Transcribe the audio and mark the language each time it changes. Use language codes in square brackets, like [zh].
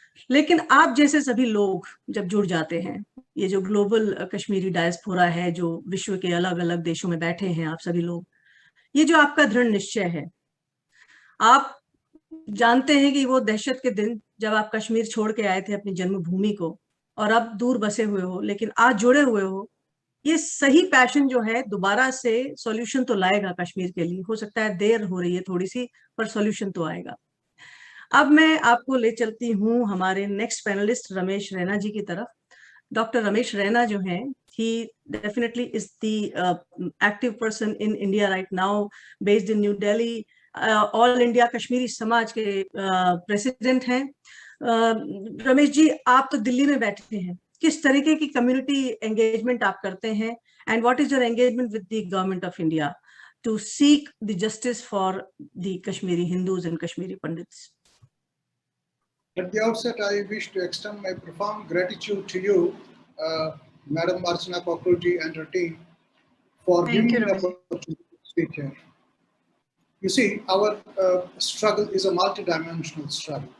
[hi] लेकिन आप जैसे सभी लोग जब जुड़ जाते हैं, ये जो ग्लोबल कश्मीरी डायस्पोरा है जो विश्व के अलग अलग देशों में बैठे हैं, आप सभी लोग, ये जो आपका दृढ़ निश्चय है, आप जानते हैं कि वो दहशत के दिन जब आप कश्मीर छोड़ के आए थे अपनी जन्मभूमि को और अब दूर बसे हुए हो लेकिन आज जुड़े हुए हो, ये सही पैशन जो है दोबारा से सॉल्यूशन तो लाएगा कश्मीर के लिए। हो सकता है देर हो रही है थोड़ी सी, पर सॉल्यूशन तो आएगा। अब मैं आपको ले चलती हूँ हमारे नेक्स्ट पैनलिस्ट रमेश रैना जी की तरफ। डॉक्टर रमेश रैना जो हैं, [en] he definitely is the active person in India right now, based in New Delhi, [hi] all India Kashmiri समाज के प्रेसिडेंट हैं। रमेश जी, आप तो दिल्ली में बैठे हैं, किस तरीके की कम्युनिटी एंगेजमेंट आप करते हैं, [en] And what is your engagement with the government of India to seek the justice for the Kashmiri Hindus and Kashmiri Pandits? At the outset, I wish to extend my profound gratitude to you, Madam Archana Kakurji and her team, for giving me the opportunity to speak here. You see, our struggle is a multidimensional struggle.